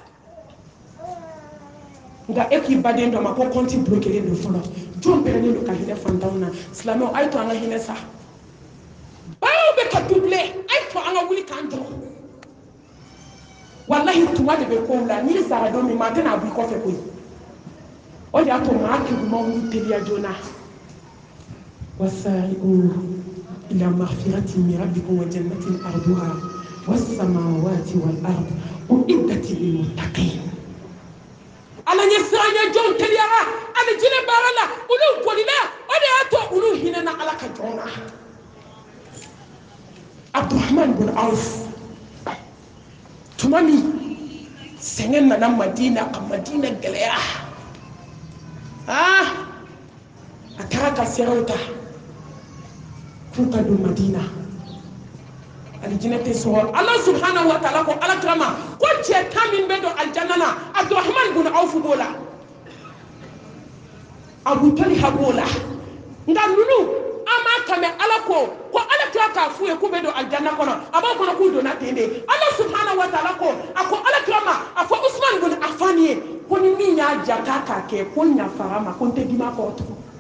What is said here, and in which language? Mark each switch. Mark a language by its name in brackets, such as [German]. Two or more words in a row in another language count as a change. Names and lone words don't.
[Bambara] nka e k'i baden dɔ ma ko [French] compte bloqué [Bambara] don fɔlɔ jɔn pɛrɛnnen don ka hinɛ fantanw na silamɛw a ye to an ka hinɛ sa baaraw bɛ ka doublé a ye to an ka wuli k'an jɔ walahi tuma de bɛ kow la n'i sara don min maa tɛna bɔ i kɔfɛ koyi o de y'a to maa kegumaw y'u teliya joona [Arabic] وسارعوا إلى مغفرة من ربكم وجنة عرضها السماوات والأرض أعدت للمتقين [Bambara] ala ɲɛ siranya jɔn teliyara ali jinɛ baara la olu bolila o de y'a to olu hinɛna ala ka jɔn na Abdurrahman bin Auf tuma min sɛgɛn nana Madina ka Madina gɛlɛya a taara ka sɛrɛw ta k'u ka don Madina alijinɛ tɛ sɔrɔ ala [Arabic] سبحانه وتعالى [Bambara] ko ala kirama ko cɛ 10 min bɛ don aljanna na Abdurrahman bin Auf b'o la Abu Talha b'o la nka ninnu an m'a kame ala ko ala kira k'a f'u ye k'u bɛ don aljanna kɔnɔ a b'a kɔnɔ k'u donna ten de ala [Arabic] سبحانه وتعالى [Bambara] ko a ko ala kirama a fɔ Usman bin Affan ye ko ni min y'a ja k'a kɛ ko ɲafara ma ko n tɛ dimi a kɔrɔ tugun